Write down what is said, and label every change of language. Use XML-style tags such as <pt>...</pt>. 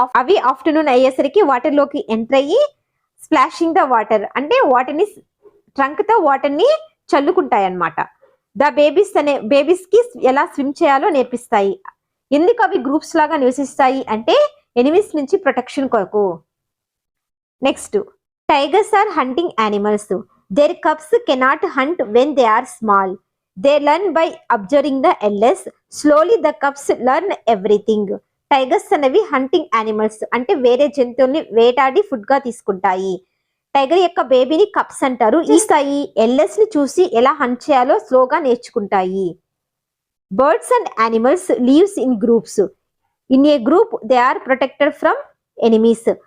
<te>అవి ఆఫ్టర్నూన్ అయ్యేసరికి వాటర్ లోకి ఎంటర్ అయ్యి</te> <en>splashing the water</en> <te>అంటే వాటర్ని ట్రంక్ తో వాటర్ ని చల్లుకుంటాయి అన్నమాట. ద బేబీస్ కి ఎలా స్విమ్ చేయాలో నేర్పిస్తాయి. ఎందుకు అవి గ్రూప్స్ లాగా నివసిస్తాయి అంటే ఎనిమీస్ నుంచి ప్రొటెక్షన్ కొరకు.</te> <en>Next, tigers are hunting animals. Their cubs cannot hunt when they are small. They learn by observing the elders. Slowly the cubs learn everything.</en> <te>Tigers అనేవి హంటింగ్ యానిమల్స్ అంటే వేరే జంతువుల్ని వేటాడి ఫుడ్ గా తీసుకుంటాయి. టైగర్ యొక్క బేబీని కప్స్ అంటారు. ఈ స్థాయి ఎల్ఎస్ ని చూసి ఎలా హంట్ చేయాలో స్లోగా నేర్చుకుంటాయి.</te> <en>Birds and animals lives in groups. In a group they are protected from enemies.</en>